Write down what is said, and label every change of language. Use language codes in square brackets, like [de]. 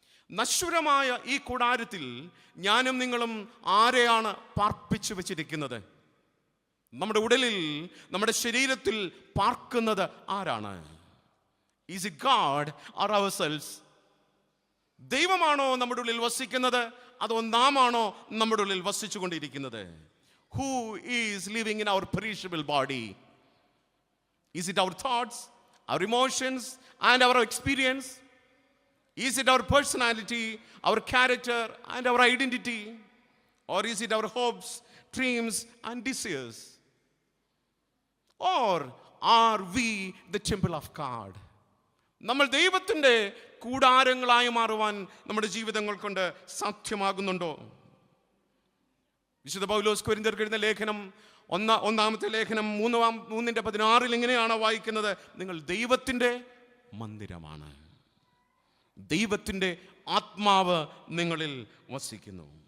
[ml] നശ്വരമായ ഈ കൂടാരത്തിൽ ഞാനും നിങ്ങളും ആരെയാണ് പാർപ്പിച്ചു വെച്ചിരിക്കുന്നത്? നമ്മുടെ ഉടലിൽ, നമ്മുടെ ശരീരത്തിൽ പാർക്കുന്നത് ആരാണ്? [en] Is it God or ourselves? [ml] ദൈവമാണോ നമ്മുടെ ഉള്ളിൽ വസിക്കുന്നത്, അതോ നാമാണോ നമ്മുടെ ഉള്ളിൽ വസിച്ചു കൊണ്ടിരിക്കുന്നത്? [en] Who is living in our perishable body? Is it our thoughts, our emotions and our experience? Is it our personality, our character and our identity? Or is it our hopes, dreams and desires? Or are we the temple of God? [ml] നമ്മൾ ദൈവത്തിൻ്റെ കൂടാരങ്ങളായി മാറുവാൻ നമ്മുടെ ജീവിതങ്ങൾ കൊണ്ട് സാധ്യമാകുന്നുണ്ടോ? വിശുദ്ധ പൗലോസ് കൊരിന്ത്യർക്ക് എഴുതിയ ലേഖനം 1-ാമത്തെ ലേഖനം 3:16 ഇങ്ങനെയാണ് വായിക്കുന്നത്, നിങ്ങൾ ദൈവത്തിൻ്റെ മന്ദിരമാണ്, ദൈവത്തിൻ്റെ ആത്മാവ് നിങ്ങളിൽ വസിക്കുന്നു.